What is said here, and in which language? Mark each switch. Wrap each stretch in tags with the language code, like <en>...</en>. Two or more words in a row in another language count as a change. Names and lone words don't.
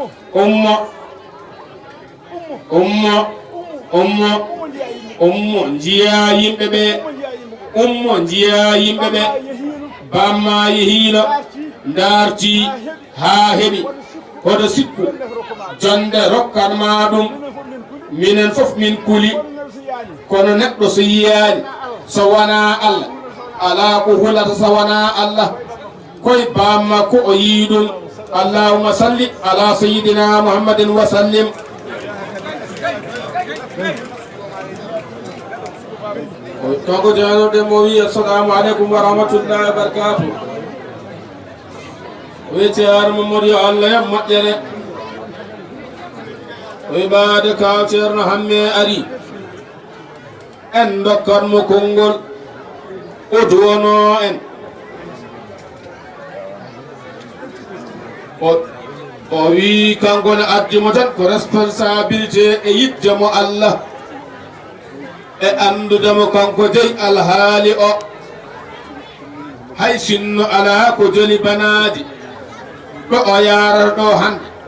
<ff>ummo jiya yimɓe ɓe ummo jiya yimɓe ɓe bamma yehiino darti ha heɓi hoto sikku jonde rokkanma ɗum minen fof min kuli kono neɗɗo so yiyani so wona Allah ala ko hulata so wona Allah koye bamma ko o yii ɗum</ff> <ar>اللهم صل على سيدنا محمد وسلم</ar> <ff>kanko janoɗe mo wi</ff> <ar>السلام عليكم ورحمة الله وبركاته</ar> <ff>o wi ceerno Mamadou yo Allah yam moƴƴere o wi ɓaade kaw ceerno hamme ari en dokkat mo konngol o duwono en o wi kanko ne addimo tan ko responsabilité e yiddemo Allah e andudemo kanko jeyi alhaali o hay sinno ala ko joli banaji ɗo o yarata ɗo hande</ff>